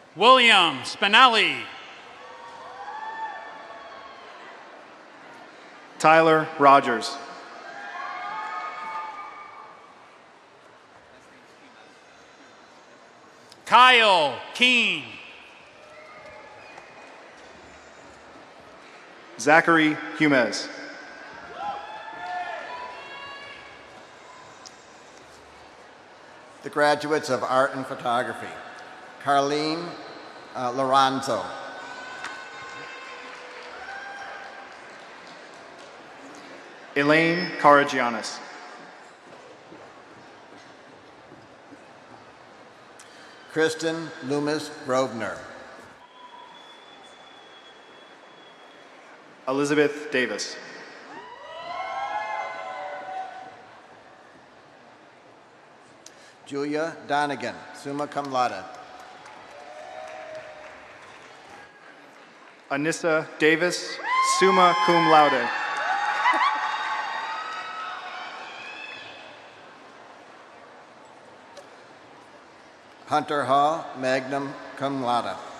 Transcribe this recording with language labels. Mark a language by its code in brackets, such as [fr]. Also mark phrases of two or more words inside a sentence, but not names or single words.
[en] William Spinelli. Tyler Rogers. Kyle Keene. Zachary Humez. The graduates of Art and Photography. Carlene Lorenzo. Elaine Karagianis. Kristen Loomis Grosvenor. Elizabeth Davis. Julia Donegan, [la] summa cum laude. [en] Anissa Davis, [la] summa cum laude. [en] Hunter Hall, [la] magna cum laude.